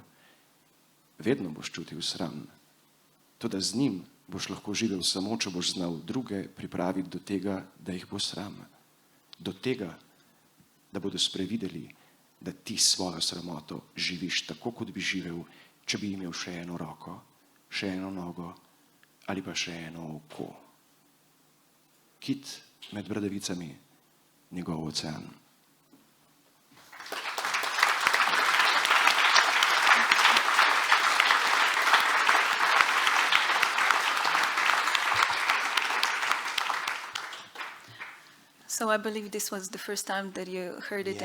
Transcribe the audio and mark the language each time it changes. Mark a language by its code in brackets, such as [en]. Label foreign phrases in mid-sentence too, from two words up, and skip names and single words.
[sl] Vedno boš čutil sram, toda z njim boš lahko živel samo, če boš znal druge pripraviti do tega, da jih bo sram. Do tega, da bodo sprevideli, da ti svojo sramoto živiš tako, kot bi živel, če bi imel še eno roko, še eno nogo ali pa še eno oko. Kit med bradavicami, njegov ocean. [en] So I believe this was the first time that you heard it in